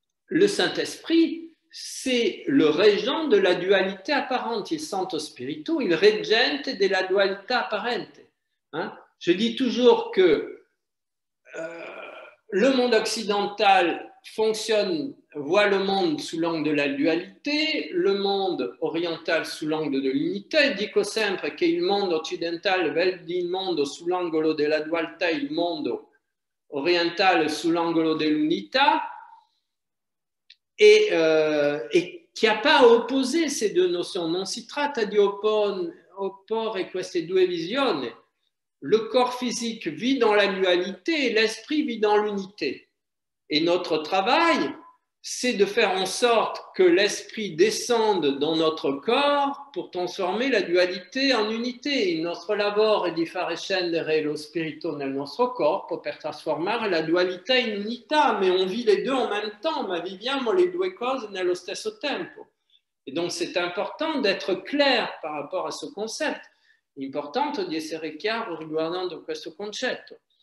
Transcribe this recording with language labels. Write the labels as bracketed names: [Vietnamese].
[French] Le Saint-Esprit, c'est le régent de la dualité apparente. [Italian] Il Santo Spirito, il reggente della dualità apparente. Hein? [French] Je dis toujours que le monde occidental voit le monde sous l'angle de la dualité, le monde oriental sous l'angle de l'unité. [Italian] Dico sempre che il mondo occidentale vede il mondo sull'angolo della dualità, il mondo orientale sull'angolo dell'unità, e che ha pas opposé ces deux notions. Non si tratta di opporre queste due visioni. [French] Le corps physique vit dans la dualité et l'esprit vit dans l'unité. Et notre travail, c'est de faire en sorte que l'esprit descende dans notre corps pour transformer la dualité en unité. [Italian] Il nostro lavoro è di fare scendere lo spirito nel nostro corpo per trasformare la dualità in unità, [French] mais on vit les deux en même temps, [Italian] ma viviamo le due cose nello stesso tempo. [French] Et donc c'est important d'être clair par rapport à ce concept. [Italian] È importante di essere chiaro riguardando questo concetto.